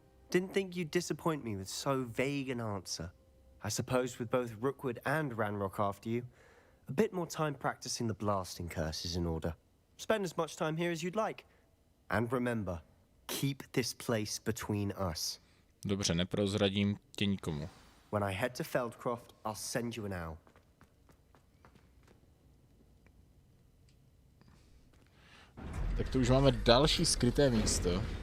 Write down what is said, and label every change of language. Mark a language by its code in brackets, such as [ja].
[en] Didn't think you'd disappoint me with so vague an answer. I suppose with both Rookwood and Ranrock after you, a bit more time practicing the blasting curse is in order. Spend as much time here as you'd like. And remember, keep this place between us. [cs] Dobře, neprozradím tě nikomu. [en] When I head to Feldcroft, I'll send you an owl. [cs] Tak to už máme další skryté místo.